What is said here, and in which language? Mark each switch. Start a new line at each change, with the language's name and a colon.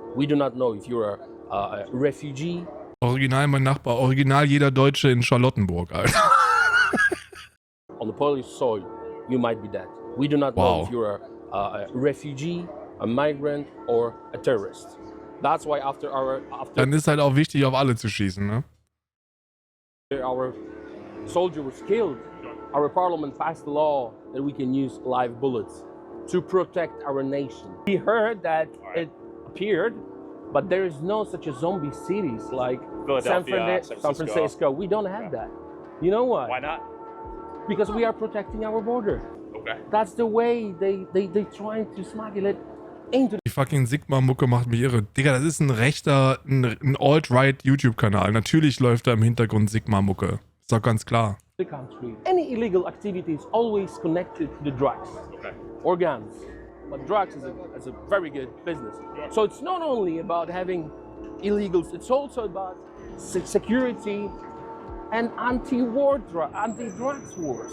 English: We do not know if you're a refugee.
German: Original mein Nachbar, original jeder Deutsche in Charlottenburg, Alter.
English: On the Polish soil, you might be dead. We do not know if you're a refugee, a migrant or a terrorist. That's why
German: Dann ist halt auch wichtig, auf alle zu schießen, ne?
English: Our soldier was killed. Our parliament passed a law that we can use live bullets to protect our nation. We heard that it appeared, but there is no such a zombie cities like San Francisco. We don't have that. You know why? Why not? Because we are protecting our border. Okay. That's the way they trying to smuggle it into.
German: Die fucking Sigma-Mucke macht mich irre. Digga, das ist ein rechter, ein Alt-Right YouTube-Kanal. Natürlich läuft da im Hintergrund Sigma-Mucke. Ist doch ganz klar.
English: The country. Any illegal activity is always connected to the drugs or guns. But drugs is a very good business. So it's not only about having illegals, it's also about security and anti-drugs war.